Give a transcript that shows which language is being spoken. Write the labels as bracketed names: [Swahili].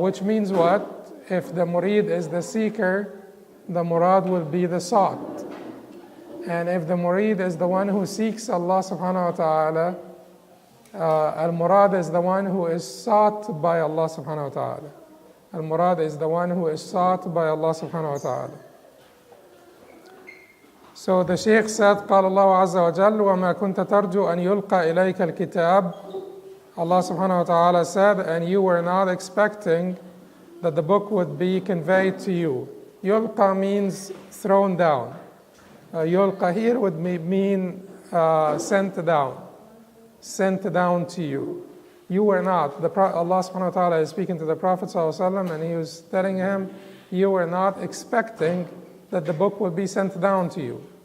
[English] Which means what? If the Murid is the seeker, the Murad will be the sought. And if the Murid is the one who seeks Allah subhanahu wa ta'ala, Al-Murad is the one who is sought by Allah subhanahu wa ta'ala. Al-Murad is the one who is sought by Allah subhanahu wa ta'ala. So the Shaykh said, [Arabic] قال الله عز وجل وما كنت ترجو أن يلقى إليك الكتاب. [English] Allah subhanahu wa ta'ala said, and you were not expecting that the book would be conveyed to you. Yulqa means thrown down. Yulqa here would mean sent down. Sent down to you. You were not. Allah subhanahu wa ta'ala is speaking to the Prophet sallallahu alaihi wasallam, and he was telling him, you were not expecting that the book would be sent down to you.